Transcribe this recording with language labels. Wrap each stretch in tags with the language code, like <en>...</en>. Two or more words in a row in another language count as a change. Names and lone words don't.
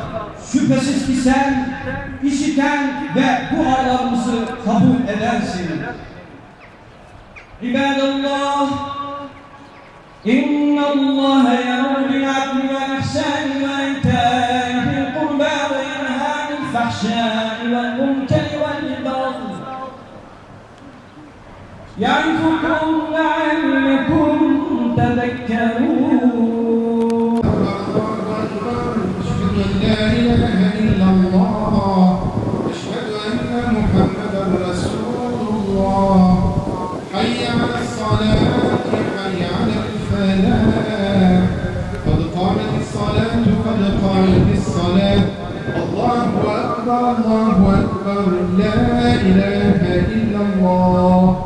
<tr>Şüphesiz ki sen işiten ve dualarımızı kabul edersin.</tr> <ar>عباد الله، إن الله يأمر بالعدل والإحسان وإيتاء ذي القربى وينهى عن الفحشاء والمنكر والبغي. يعظكم لعلكم تذكرون. أشهد أن لا إله إلا الله أشهد أن محمدا رسول الله حي على الصلاة حي على الفلاح قد قامت الصلاة قد قامت الصلاة الله أكبر الله أكبر لا إله إلا الله.</ar>